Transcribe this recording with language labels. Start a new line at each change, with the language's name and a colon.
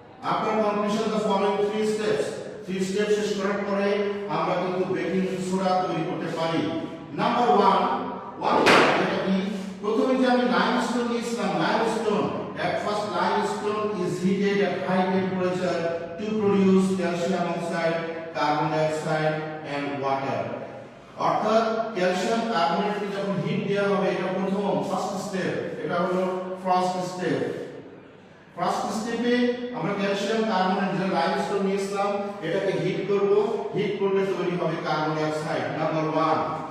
English: After completion the following 3 steps.
Bangla: 3 steps শেষ করার পরে আমরা কিন্তু বেকিং সোডা তৈরি করতে পারি। নাম্বার 1 এটা কি, প্রথমে যে আমি লাইমস্টোন নিয়েছিলাম, limestone
English: at first limestone is heated at high temperature to produce calcium oxide, carbon dioxide and water.
Bangla: অর্থাৎ ক্যালসিয়াম কার্বনেটকে যখন হিট দেওয়া হবে, এটা প্রথম ফার্স্ট স্টেপ, এটা হলো ফার্স্ট স্টেপ। ফার্স্ট স্টেপে আমরা ক্যালসিয়াম কার্বনেট যে লাইমস্টোন নিয়েছিলাম এটাকে হিট করব, হিট করলে তৈরি হবে কার্বন ডাই অক্সাইড, নাম্বার 1।